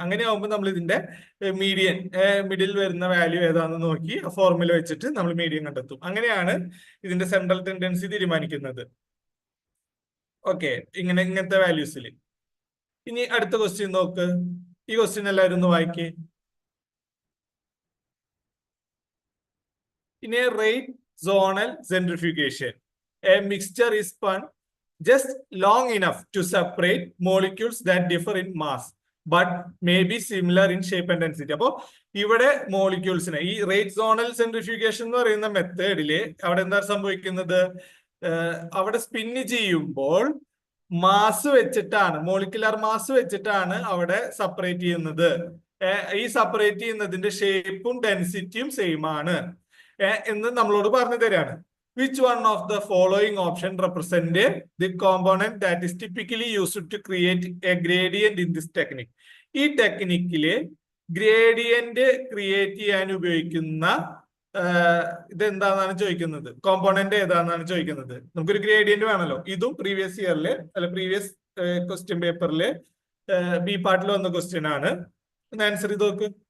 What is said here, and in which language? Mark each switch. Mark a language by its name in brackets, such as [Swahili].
[Malayalam] അങ്ങനെ ആകുമ്പോൾ നമ്മൾ ഇതിന്റെ മീഡിയൻ, മിഡിൽ വരുന്ന വാല്യൂ ഏതാണെന്ന് നോക്കി ഫോർമുല വെച്ചിട്ട് നമ്മൾ മീഡിയൻ കണ്ടെത്തും. അങ്ങനെയാണ് ഇതിന്റെ സെൻട്രൽ ടെൻഡൻസി തീരുമാനിക്കുന്നത്. ഓക്കെ, ഇങ്ങനത്തെ വാല്യൂസിൽ. ഇനി അടുത്ത ക്വസ്റ്റ്യൻ നോക്ക്. ഈ ക്വസ്റ്റ്യൻ എല്ലാവരും ഒന്ന് വായിക്കേ. [English] In a rate zonal centrifugation, a mixture is spun just long enough to separate molecules that differ in mass but may be similar in shape and density. [Malayalam] അപ്പോ ഇവിടെ മോളിക്യൂൾസിനെ ഈ റേറ്റ് സോണൽ സെൻട്രിഫ്യൂഗേഷൻ എന്ന് പറയുന്ന മെത്തേഡില് അവിടെ എന്താ സംഭവിക്കുന്നത്? അവിടെ സ്പിന്ന് ചെയ്യുമ്പോൾ മാസ് വെച്ചിട്ടാണ്, മോളിക്കുലർ മാസ് വെച്ചിട്ടാണ് അവിടെ സെപ്പറേറ്റ് ചെയ്യുന്നത്. ഈ സെപ്പറേറ്റ് ചെയ്യുന്നതിന്റെ ഷേപ്പും ഡെൻസിറ്റിയും സെയിം ആണ് എന്ന് നമ്മളോട് പറഞ്ഞു തരാണ്. [English] Which one of the following option represent the component that is typically used to create a gradient in this technique? [Malayalam] ഈ ടെക്നിക്കില് ഗ്രേഡിയന്റ് ക്രിയേറ്റ് ചെയ്യാൻ ഉപയോഗിക്കുന്ന ഇതെന്താണെന്നാണ് ചോദിക്കുന്നത്. കോമ്പോണന്റ് ഏതാണെന്നാണ് ചോദിക്കുന്നത്. നമുക്കൊരു ഗ്രേഡിയന്റ് വേണമല്ലോ. ഇതും പ്രീവിയസ് ഇയറില് അല്ല പ്രീവിയസ് ക്വസ്റ്റ്യൻ പേപ്പറില് ബി പാർട്ടിൽ വന്ന ക്വസ്റ്റ്യൻ ആണ്. ഒന്ന് ആൻസർ ചെയ്ത് നോക്ക്.